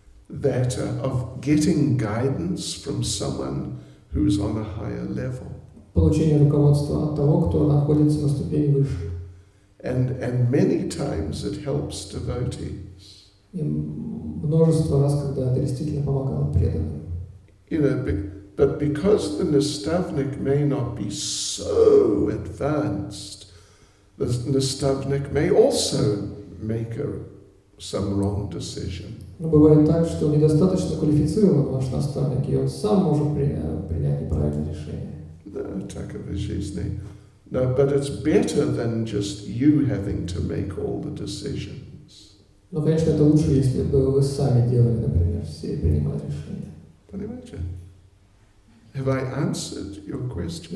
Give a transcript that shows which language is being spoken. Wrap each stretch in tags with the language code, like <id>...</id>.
<en>that of getting guidance from someone who's on a higher level.</en> <ru>Получение руководства от того, кто находится на ступени выше.</ru> <en>And many times it helps devotees.</en> <ru>И множество раз, когда это действительно помогало преданным.</ru> <en>You know, but because the nastavnik may not be so advanced, the nastavnik may also make some wrong decision.</en> <ru>Но бывает так, что недостаточно квалифицирован ваш наставник, и он сам может принять неправильное решение. No, такова жизнь.</ru> <en>No, but it's better than just you having to make all the decisions.</en> <ru>Но, конечно, это лучше, если бы вы сами делали, например, все принимали решения. Понимаете?</ru> <en>Have I answered your question?</en>